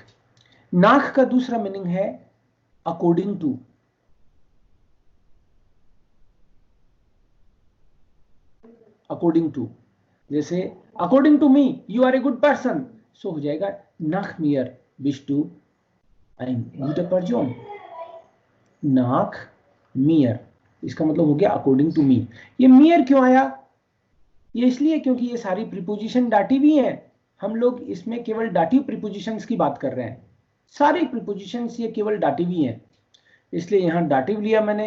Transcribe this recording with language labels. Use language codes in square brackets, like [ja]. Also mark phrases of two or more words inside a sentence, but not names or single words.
[hi] नाक का दूसरा मीनिंग है [en] according to. according to, जैसे according to me you are a good person, so [hi] हो जाएगा [de] nach mir bist du ein guter Person. nach mir, [hi] इसका मतलब हो गया [en] according to me. [hi] ये मियर क्यों आया? ये इसलिए क्योंकि ये सारी प्रीपोजिशन डाटिव ही हैं। हम लोग इसमें केवल [en] dative prepositions [hi] की बात कर रहे हैं, सारी प्रीपोजिशंस ये केवल डाटिव ही हैं, इसलिए यहां डाटिव लिया मैंने।